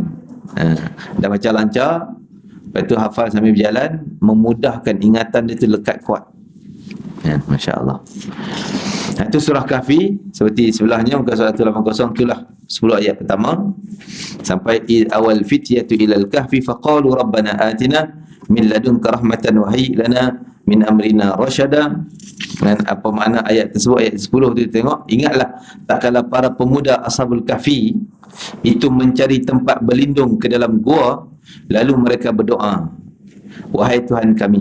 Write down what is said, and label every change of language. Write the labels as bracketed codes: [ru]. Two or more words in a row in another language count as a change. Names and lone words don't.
[ms] Dah baca lancar, lepas tu hafal sambil berjalan, memudahkan ingatan dia tu lekat kuat kan. [ar] ما شاء الله. [ms] Itu surah Kahfi. Seperti sebelahnya muka surah 180, itulah 10 ayat pertama sampai awal [ar] الفتية إلى الكهف فقالوا ربنا آتنا من لدنك رحمة وهيئ لنا من أمرنا رشدا. [ms] Dan apa makna ayat tersebut? Ayat 10 tu tengok, ingatlah tak kala para pemuda Ashabul Kahfi itu mencari tempat berlindung ke dalam gua, lalu mereka berdoa, wahai Tuhan kami.